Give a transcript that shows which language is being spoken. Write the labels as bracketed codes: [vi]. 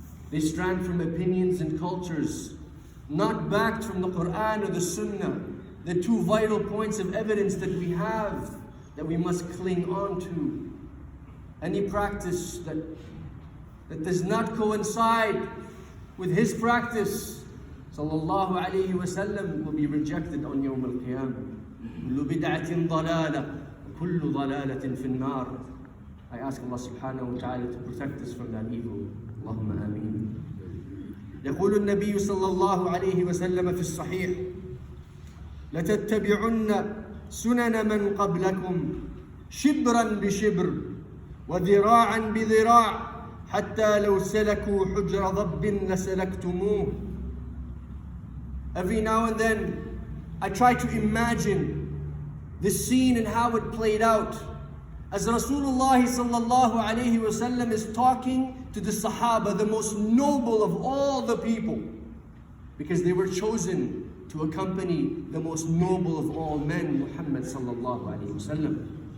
[en] They strand from opinions and cultures not backed from the Quran or the Sunnah, the two vital points of evidence that we have that we must cling on to. Any practice that does not coincide with his practice, sallallahu alayhi wasallam, will be rejected on Yawm al-Qiyamah. [ar] كل بدعة ضلالة وكل ضلالة في النار. [en] I ask Allah subhanahu wa ta'ala to protect us from that evil. [ar] اللهم آمين. يقول النبي صلى الله عليه وسلم في الصحيح: لتتبعن سنن من قبلكم شبرا بشبر وذراعا بذراع حتى لو سلكوا حجر ضب لسلكتموه. [en] Every now and then I try to imagine this scene and how it played out as Rasulullah sallallahu alayhi wasallam is talking to the Sahaba, the most noble of all the people, because they were chosen to accompany the most noble of all men, Muhammad sallallahu alayhi wasallam.